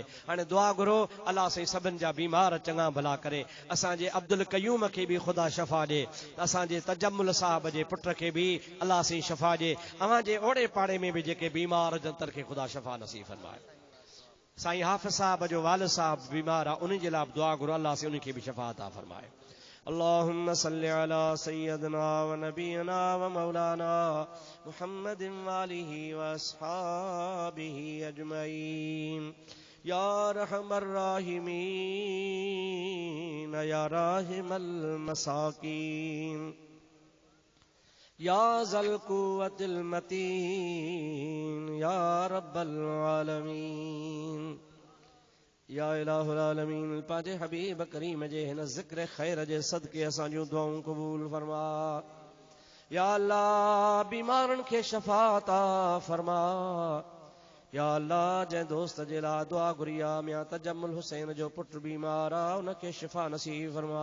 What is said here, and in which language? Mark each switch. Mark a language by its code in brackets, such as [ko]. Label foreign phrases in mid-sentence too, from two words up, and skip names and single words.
[sd] हाणे दुआ घुरो, अल्लाह साईं सभिनि जा बीमार चङा भला करे, असांजे अब्दुल कयूम खे बि ख़ुदा शफ़ा ॾे, असांजे तजम्मुल साहब जे पुट खे बि अल्लाह साईं शफ़ा ॾे, अवांजे ओड़े पाड़े में बि जेके बीमार जंतर खे ख़ुदा शफ़ा नसीब फरमाए। साईं हाफ़िज़ साहब जो वालिद साहब बीमार आहे, उन जे लाइ दुआ घुरो, अल्लाह से उनखे बि शफ़ा अता फरमाए। [ar] اللهم صل على سيدنا ونبينا ومولانا محمد وآله وأصحابه أجمعين. يا أرحم الراحمين يا راحم المساكين يا ذا القوة المتين يا رب العالمين. يا إله العالمين, [sd] पांजे हबीब करीम जे हिन ज़िक्र खैर जे सदके असां जूं दुआऊं क़बूल फरमा। या अल्लाह बीमारनि खे शफ़ा अता फरमा। या अल्लाह जंहिं दोस्त जे लाइ दुआ घुरी आहे, मियां तजम्मुल हुसैन जो पुटु बीमार आहे, उनखे शिफ़ा नसीब फरमा।